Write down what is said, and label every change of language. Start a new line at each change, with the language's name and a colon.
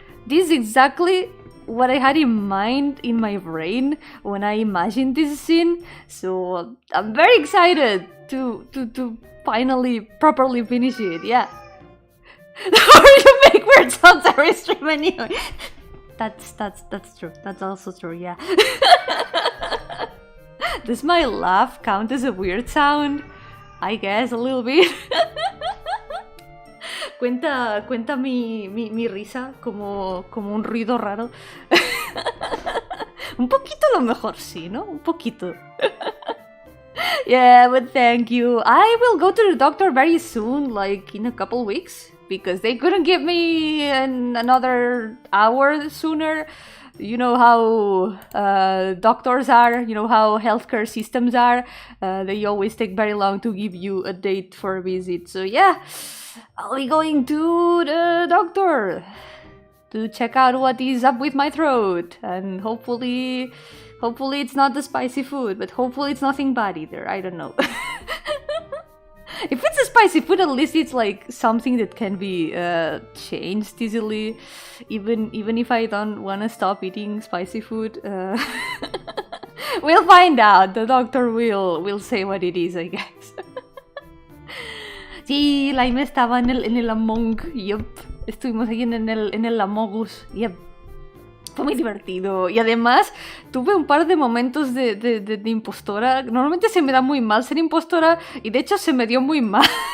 English: This is exactly what I had in mind in my brain when I imagined this scene, so I'm very excited to finally properly finish it, yeah. Or you make weird sounds every stream anyway. That's true. That's also true, yeah. Does my laugh count as a weird sound? I guess a little bit.
Spanish: Cuenta mi risa como un ruido raro. Un poquito a lo mejor sí, ¿no? Un poquito.
English: Yeah, but thank you. I will go to the doctor very soon, like in a couple weeks, because they couldn't give me another hour sooner. You know how doctors are, you know how healthcare systems are. They always take very long to give you a date for a visit. So yeah, I'll be going to the doctor to check out what is up with my throat, and hopefully it's not the spicy food, but hopefully it's nothing bad either. I don't know. If it's a spicy food, at least it's like something that can be changed easily, even if I don't want to stop eating spicy food. We'll find out. The doctor will say what it is, I guess.
Spanish: Sí, Laime estaba en el Among. Yep. Estuvimos ahí en el Amogus. Yep. Fue muy divertido. Y además tuve un par de momentos de impostora. Normalmente se me da muy mal ser impostora. Y de hecho se me dio muy mal.